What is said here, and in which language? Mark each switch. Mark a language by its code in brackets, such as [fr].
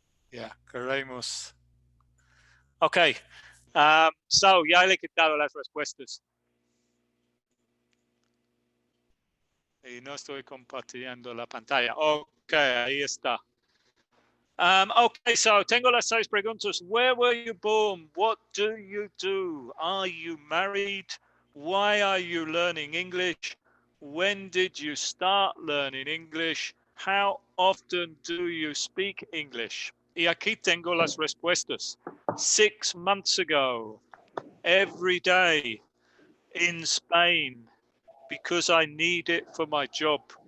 [es] Ya, queremos. Ok. So, ya le he quitado las respuestas. Y no estoy compartiendo la pantalla. Ok, ahí está. Okay, so tengo las 6 preguntas. [en] Where were you born? What do you do? Are you married? Why are you learning English? When did you start learning English? How often do you speak English? [es] Y aquí tengo las respuestas. [en] 6 months ago, every day, in Spain, because I need it for my job.